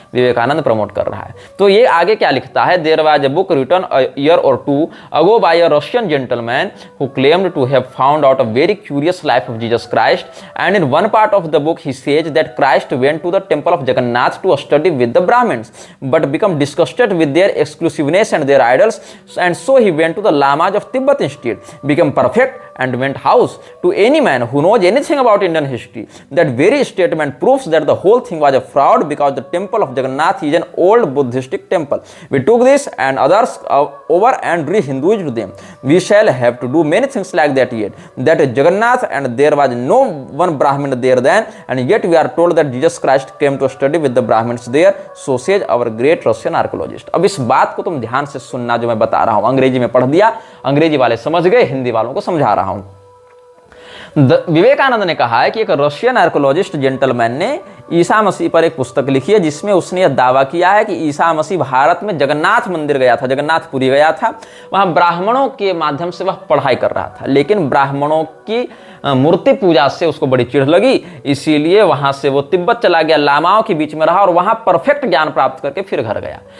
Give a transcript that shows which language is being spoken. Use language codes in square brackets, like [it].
[hi] Vivekananda promote कर रहा है। तो ये आगे क्या लिखता है, [en] There was a book written a year or two ago by a Russian gentleman who claimed to have found out a very curious life of Jesus Christ, and in one part of the book he says that Christ went to the temple of Jagannath to study with the Brahmans but become disgusted with their exclusiveness and their idols, and so he went to the lamas of Tibet instead, become perfect and went house. To any man who knows anything about Indian history, that very statement proves that the whole thing was a fraud, because the temple of Jagannath is an old Buddhistic temple. We took this and others over and re-Hinduized them. We shall have to do many things like that yet. That is Jagannath, and there was no one Brahmin there then, and yet we are told that Jesus Christ came to study with the Brahmins there. So says our great Russian archaeologist. [hi] अब इस बात को तुम ध्यान से सुनना जो मैं बता रहा हूं। अंग्रेजी में पढ़ दिया, अंग्रेजी वाले समझ गए, हिंदी वालों को समझा रहा हूं। विवेकानंद ने कहा है कि एक रशियन आर्कोलॉजिस्ट जेंटलमैन ने ईसा मसीह पर एक पुस्तक लिखी है जिसमें उसने यह दावा किया है कि ईसा मसीह भारत में जगन्नाथ मंदिर गया था, जगन्नाथपुरी गया था, वहां ब्राह्मणों के माध्यम से वह पढ़ाई कर रहा था, लेकिन ब्राह्मणों की मूर्ति पूजा से उसको बड़ी चिढ़ लगी, इसीलिए वहां से वो तिब्बत चला गया, लामाओं के बीच में रहा और वहां परफेक्ट ज्ञान प्राप्त करके फिर घर गया।